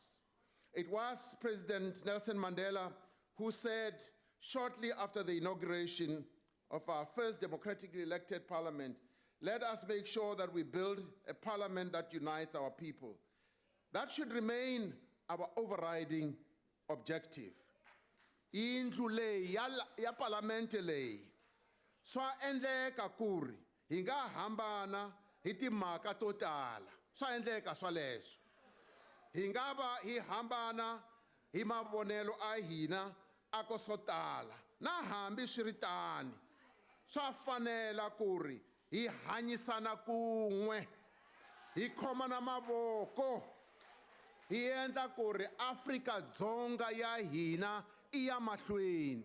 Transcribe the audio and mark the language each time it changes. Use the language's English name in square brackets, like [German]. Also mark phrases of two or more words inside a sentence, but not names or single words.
[English] It was President Nelson Mandela who said, shortly after the inauguration of our first democratically elected parliament, let us make sure that we build a parliament that unites our people. That should remain our overriding objective. [Tsonga] Indlu leyi ya parlamente leyi swa endleka kuri hi nga hambana hi timhaka to tala, swa endleka swaleswo. Hi nga va hi hambana hi mavonelo a hina ako swo tala, na hambi swi ri tani swa fanela kuri hi hanyisana kun'we, hi khomana mavoko, hi endla kuri Afrika-Dzonga ya hina i ya mahlweni.